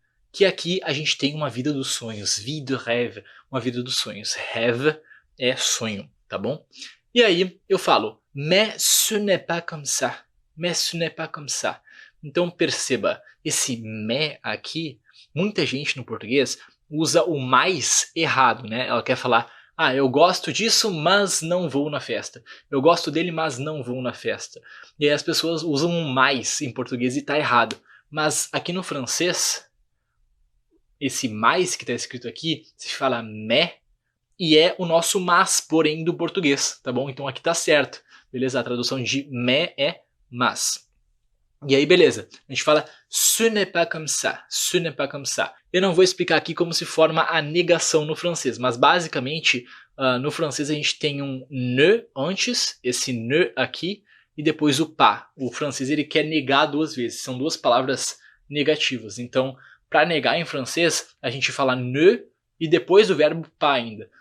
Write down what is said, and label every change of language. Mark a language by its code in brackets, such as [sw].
[pt] Que aqui a gente tem uma vida dos sonhos. [fr] Vie de rêve, [pt] uma vida dos sonhos. Rêve é sonho, tá bom? E aí eu falo, [fr] mais ce n'est pas comme ça. Mais ce n'est pas comme ça. [pt] Então perceba, esse mais aqui, muita gente no português usa o mais errado, né? Ela quer falar, eu gosto disso, mas não vou na festa. Eu gosto dele, mas não vou na festa. E aí as pessoas usam um mais em português e tá errado. Mas aqui no francês, esse mais que tá escrito aqui, se fala mais, e é o nosso mas, porém, do português, tá bom? Então aqui tá certo, beleza? A tradução de mais é mas. E aí, beleza, a gente fala [fr] ce n'est pas comme ça, ce n'est pas comme ça. [pt] Eu não vou explicar aqui como se forma a negação no francês, mas basicamente no francês a gente tem um ne antes, esse ne aqui, e depois o pas. O francês ele quer negar 2 vezes, são 2 palavras negativas. Então, para negar em francês, a gente fala ne e depois o verbo pas ainda.